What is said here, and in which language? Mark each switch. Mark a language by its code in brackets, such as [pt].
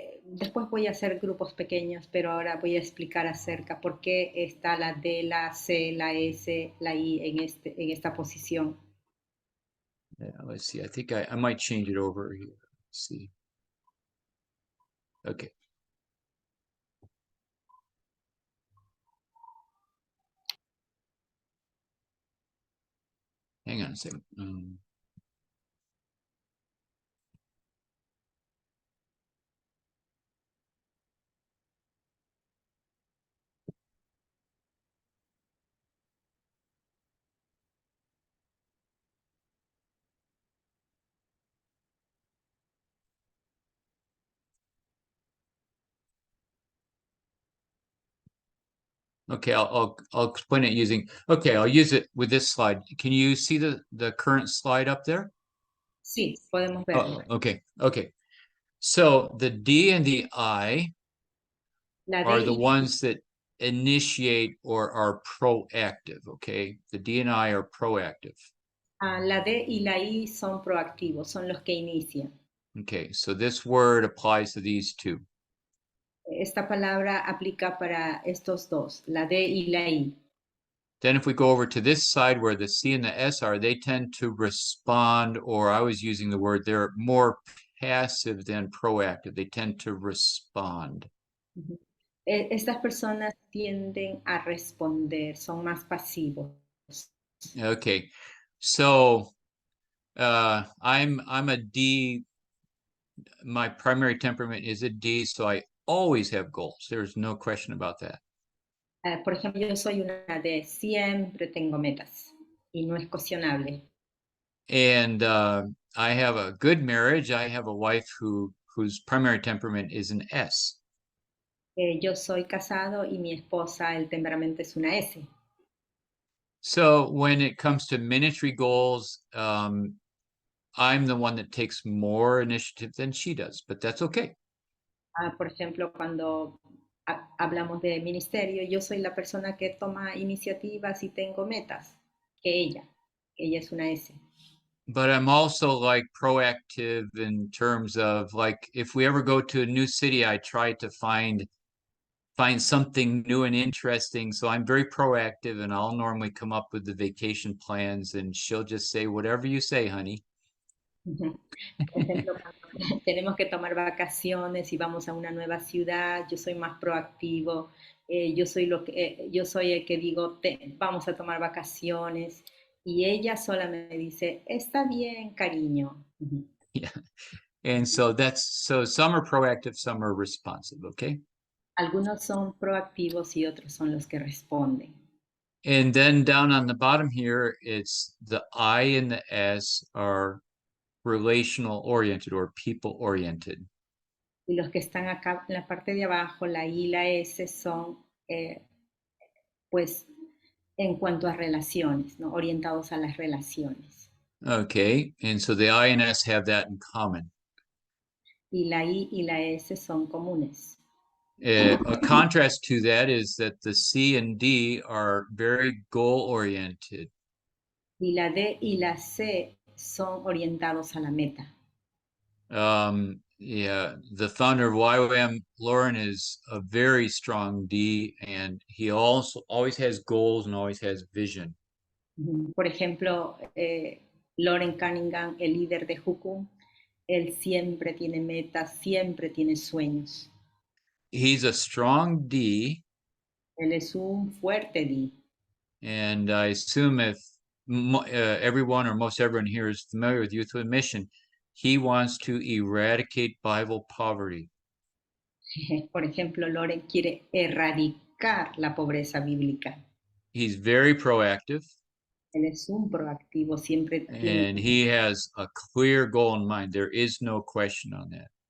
[es] Después voy a hacer grupos pequeños, pero ahora voy a explicar acerca por qué está la D, la C, la S, la I en esta posición. [en] Yeah, let's see. I think I might change it over here. Let's see. Okay. Hang on a second. Okay, I'll explain it using, okay, I'll use it with this slide. Can you see the current slide up there? [es] Sí, podemos verlo. [en] Okay. So the D and the I are the ones that initiate or are proactive, okay? The D and I are proactive. [es] La D y la I son proactivos, son los que inician. [en] Okay, so this word applies to these two. [es] Esta palabra aplica para estos dos, la D y la I. [en] Then if we go over to this side where the C and the S are, they tend to respond, or I was using the word, they're more passive than proactive. They tend to respond. [es] Estas personas tienden a responder, son más pasivos. [en] Okay, so I'm a D. My primary temperament is a D, so I always have goals. There's no question about that. [es] Por ejemplo, yo soy una D, siempre tengo metas y no es cuestionable. [en] And I have a good marriage. I have a wife whose primary temperament is an S. [es] Yo soy casado y mi esposa, el temperamento es una S. [en] So when it comes to ministry goals, I'm the one that takes more initiative than she does, but that's okay. [es] Por ejemplo, cuando hablamos de ministerio, yo soy la persona que toma iniciativas y tengo metas, que ella es una S. [en] But I'm also like proactive in terms of like if we ever go to a new city, I try to find something new and interesting. So I'm very proactive and I'll normally come up with the vacation plans and she'll just say, whatever you say, honey. [es] Por ejemplo, cuando tenemos que tomar vacaciones y vamos a una nueva ciudad, yo soy más proactivo, yo soy el que digo, vamos a tomar vacaciones, y ella sola me dice, está bien, cariño. [en] Yeah. And so some are proactive, some are responsive, okay? [es] Algunos son proactivos y otros son los que responden. [en] And then down on the bottom here, it's the I and the S are relational oriented or people oriented. [es] Y los que están acá en la parte de abajo, la I y la S, son pues en cuanto a relaciones, ¿no? Orientados a las relaciones. [en] Okay, and so the I and S have that in common. [es] Y la I y la S son comunes. [en] A contrast to that is that the C and D are very goal oriented. [es] Y la D y la C son orientados a la meta. [en] Yeah, the founder of YWAM, Lauren, is a very strong D, and he also always has goals and always has vision. [es] Por ejemplo, Lauren Cunningham, el líder de Jukum, él siempre tiene metas, siempre tiene sueños. [en] He's a strong D. [es] Él es un fuerte D. [en] And I assume if everyone or most everyone here is familiar with Youth with Mission, he wants to eradicate Bible poverty. [es] Por ejemplo, Lauren quiere erradicar la pobreza bíblica. [en] He's very proactive. [es] Él es un proactivo, siempre tiene. [en] And he has a clear goal in mind. There is no question on that.